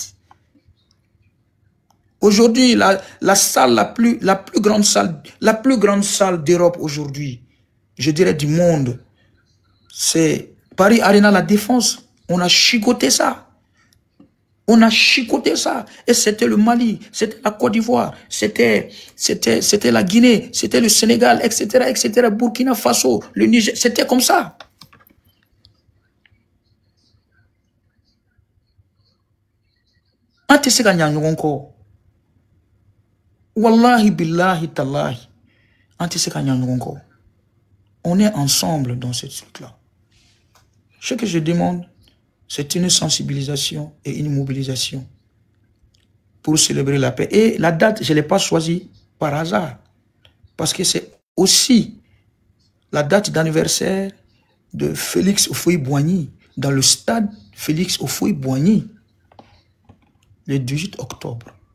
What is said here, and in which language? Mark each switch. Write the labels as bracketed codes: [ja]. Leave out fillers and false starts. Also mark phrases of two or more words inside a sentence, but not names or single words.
[fr] Aujourd'hui, la salle, la plus grande salle d'Europe aujourd'hui, je dirais du monde, c'est Paris Arena La Défense. On a chicoté ça. On a chicoté ça. Et c'était le Mali, c'était la Côte d'Ivoire, c'était la Guinée, c'était le Sénégal, etc., etc., Burkina Faso, le Niger. C'était comme ça. [ar] والله بالله تالله. [fr] On est ensemble dans ce truc-là. Ce que je demande, c'est une sensibilisation et une mobilisation pour célébrer la paix. Et la date, je ne l'ai pas choisie par hasard. Parce que c'est aussi la date d'anniversaire de Félix Houphouët-Boigny dans le stade Félix Houphouët-Boigny le 18 octobre.